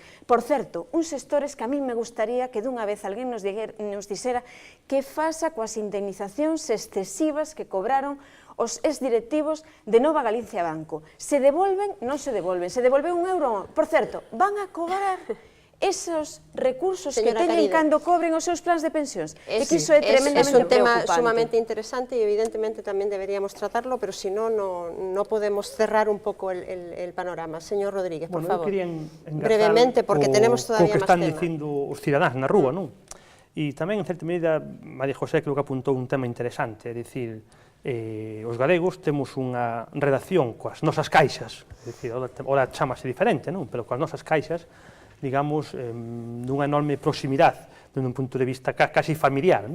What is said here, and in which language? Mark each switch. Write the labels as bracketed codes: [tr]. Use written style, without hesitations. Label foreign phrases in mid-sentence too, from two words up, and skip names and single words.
[gl] Por certo, uns xestores que [es] a mí me gustaría [gl] que dunha vez alguén nos dixera que faça coas indemnizacións excesivas que cobraron os exdirectivos de Nova Galicia Banco. Se devolven, non se devolven. Se devolve €1, por certo, van a cobrar esos recursos que teñen cando cobren os seus plans de pensións. É que iso é tremendamente preocupante. [es] Es un tema sumamente interesante y evidentemente también deberíamos tratarlo, pero si no, no podemos cerrar un poco el panorama. Señor Rodríguez, por favor. Brevemente, porque tenemos todavía máis tema. [gl] O que están dicindo os cidadáns na rúa, non? E tamén, en certa medida, María José creo que apuntou un tema interesante, é dicir, os galegos temos unha redacción coas nosas caixas, é dicir, ora chamase diferente, non? Pero coas nosas caixas, digamos, dunha enorme proximidade, dun punto de vista casi familiar, non?